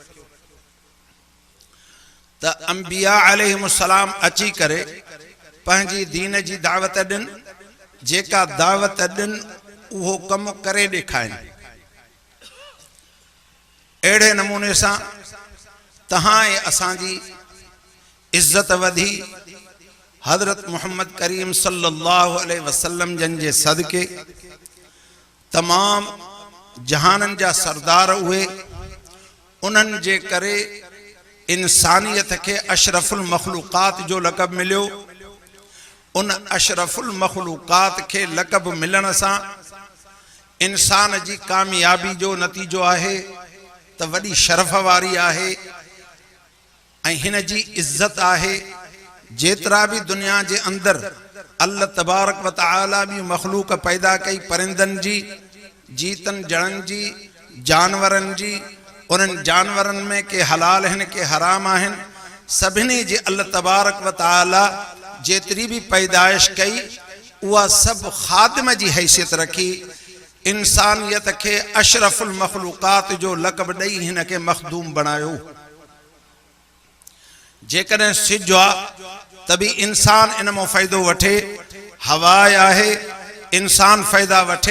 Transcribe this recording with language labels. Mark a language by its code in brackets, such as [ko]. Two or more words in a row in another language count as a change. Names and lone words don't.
[sd] त अंबिया अलैहिस्सलाम अची करे पंहिंजी दीन जी दावत ॾिन। जेका दावत ॾिन उहो कमु करे ॾेखारिनि। अहिड़े नमूने सां तहां ऐं असांजी इज़्ज़त वधी हज़रत मुहम्मद करीम [ar] صلى الله عليه وسلم [sd] जन जे सदके तमाम जहाननि जा सरदार उहे, उन्हनि जे करे इंसानियत खे [ar] أشرف المخلوقات [sd] जो लक़ब मिलियो। उन [ar] أشرف المخلوقات [sd] खे लक़ब मिलण सां इंसान जी कामयाबी जो नतीजो आहे त वॾी शरफ़ वारी आहे ऐं हिन जी इज़्ज़त आहे। जेतिरा बि दुनिया जे अंदरि अल्लाह [ar] تبارك وتعالى [sd] बि मखलूक पैदा कई, परिंदनि जी, जीतनि जड़नि जी, जानवरनि जी, उन्हनि जानवरनि में के हलाल आहिनि के हराम आहिनि। सभिनी जी अल्लाह [ar] تبارك وتعالى [sd] जेतिरी बि पैदाइश कई उहा सभु ख़ादिम जी हैसियत रखी। इंसानियत खे [ar] أشرف المخلوقات [sd] जो लक़ब ॾेई हिन खे मखदूम बणायो। जेकॾहिं सिज आहे त बि इंसान इन मां फ़ाइदो वठे, हवा आहे इंसान फ़ाइदा वठे।